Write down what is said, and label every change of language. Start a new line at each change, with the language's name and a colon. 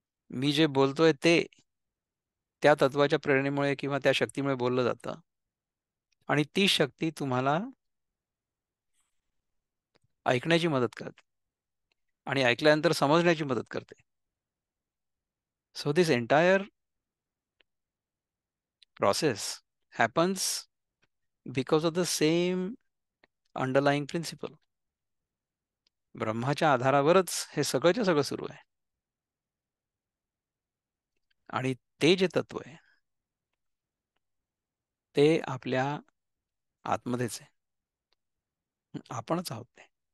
Marathi: मी जे बोलतोय ते त्या तत्वाच्या प्रेरणेमुळे किंवा त्या शक्तीमुळे बोललं जातं. आणि ती शक्ती तुम्हाला ऐकण्याची मदत करते आणि ऐकल्यानंतर समजण्याची मदत करते.
English: So this entire process happens because of the same underlying principle.
Marathi: ब्रह्माच्या आधारावरच हे सगळंच्या सगळं सुरू आहे. आणि ते जे तत्व आहे ते आपल्या आतमध्येच आहे. आपणच आहोत ते.